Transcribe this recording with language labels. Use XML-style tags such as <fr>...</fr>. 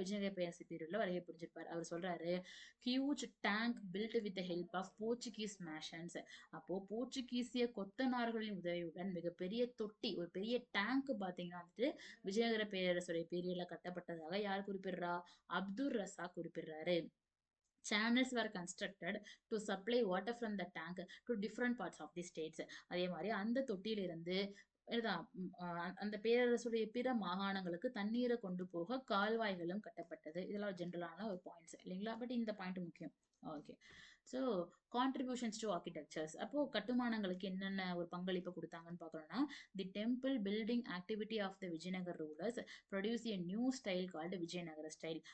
<ta>விஜயநகர பேரரசு பீரியட்ல வருகை புரிஞ்சிருப்பார். அவர் சொல்றாரு,</ta> <en>Huge tank built with the help of Portuguese occasions.</en> <ta>அப்போ போர்ச்சுகீசிய கொத்தனார்களின் உதவியுடன் மிகப்பெரிய தொட்டி, ஒரு பெரிய டேங்க் பாத்தீங்கன்னா வந்துட்டு விஜயநகர பேரரசுடைய பீரியட்ல கட்டப்பட்டதாக யார் குறிப்பிடுறா? Abdul Razak குறிப்பிடுறாரு.</ta> <en>Channels were constructed to supply water from the tank to different parts of the states.</en> <ta>அதே மாதிரி அந்த தொட்டியிலிருந்து இதுதான் அந்த பேரரசுடைய பிற மாகாணங்களுக்கு தண்ணீரை கொண்டு போக கால்வாய்களும் கட்டப்பட்டது. இதெல்லாம் ஜென்ரலான ஒரு பாயிண்ட்ஸ் இல்லைங்களா? பட் இந்த பாயிண்ட் முக்கியம். Okay.</ta> <en>So contributions to architectures.</en> <ta>அப்போ கட்டுமானங்களுக்கு என்னென்ன ஒரு பங்களிப்பு கொடுத்தாங்கன்னு பார்க்கணும்னா,</ta> <en>The temple building activity of the Vijayanagar rulers produce a new style called Vijayanagara style.</en>